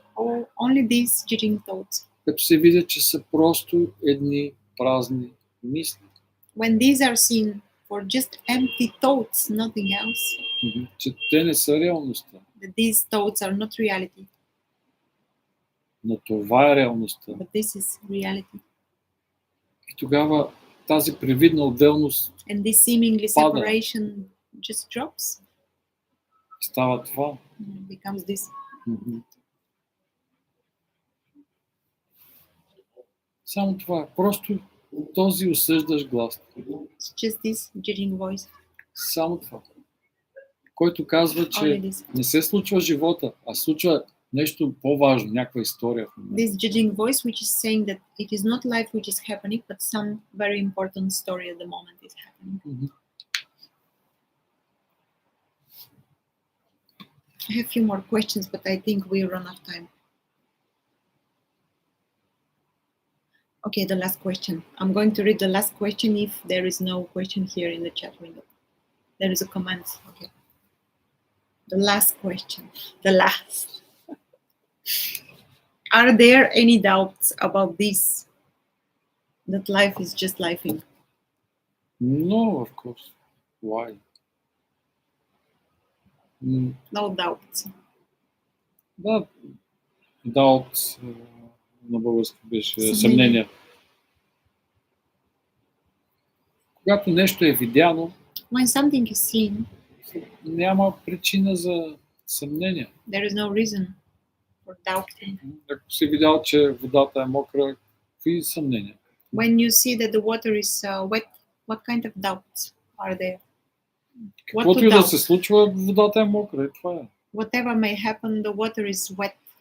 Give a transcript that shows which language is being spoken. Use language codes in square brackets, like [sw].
[en] Or only these judging thoughts. [bg] като се видят, че са просто едни празни мисли. [en] When these are seen for just empty thoughts, nothing else, [bg] Че те не са реалността. [en] that these thoughts are not reality, [bg] Но това е реалността. [en] but this is reality. [bg] И тогава тази привидна отделност [en] And this seemingly [bg] Пада. [en] separation just drops, [bg] става това. [en] becomes this. Мгм. [bg] Само това. Просто този осъждаш глас. [en] It's just this judging voice. [bg] Само това. Който казва, че [en] Only this. [bg] не се случва живота, а случва нещо по-важно, някаква история. [en] This judging voice which is saying that it is not life which is happening, but some very important story at the moment is happening. Мгм. I have a few more questions, but I think we run out of time. Okay, the last question. I'm going to read the last question if there is no question here in the chat window. There is a comment. Okay. The last question. The last. Are there any doubts about this? That life is just lifing? No, of course. Why? No doubts. [bg] Да, doubt на български беше Съмнение. съмнение. Когато нещо е видяно, [en] When something is seen, [bg] няма причина за съмнение. [en] there is no reason for doubting. [bg] Ако си видял, че водата е мокра, какви съмнения? [en] When you see that the water is wet, what kind of doubts are there? What [bg] Каквото [en] to [bg] и да [en] doubt? [bg] се случва, водата е мокра и това е. [en] Whatever may happen, the water is wet.